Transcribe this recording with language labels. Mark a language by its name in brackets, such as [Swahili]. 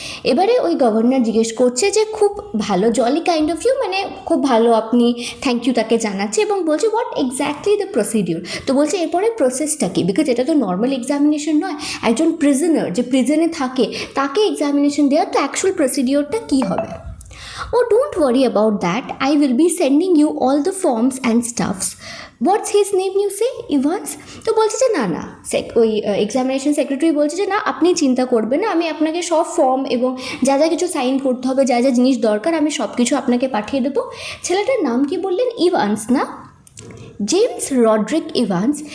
[Bangla] এবারে ওই গভর্নর জিজ্ঞেস করছে যে খুব ভালো, [English] jolly kind of you [Bangla] মানে খুব ভালো, আপনি থ্যাংক ইউ তাকে জানাচ্ছে এবং বলছে [English] What exactly the procedure. [Bangla] তো বলছে এরপরে প্রসেসটা কি, বিকজ এটা তো নর্মাল এক্সামিনেশন নয়, একজন প্রিজনার যে প্রিজনে থাকে তাকে এক্সামিনেশন দেওয়ার, তো অ্যাকচুয়াল প্রসিডিওরটা কী হবে। [English] Oh, don't worry about that. I will be sending you all the forms and stuffs. What's his name you say? Evans? [Bangla] তো বলছে যে না না, ওই এক্সামিনেশন সেক্রেটারি বলছে যে না আপনি চিন্তা করবেন না, আমি আপনাকে সব ফর্ম এবং যা যা কিছু সাইন করতে হবে, যা যা জিনিস দরকার আমি সব কিছু আপনাকে পাঠিয়ে দেবো। ছেলেটার নাম কি বললেন? ইভান্স না? James Roderick Evans.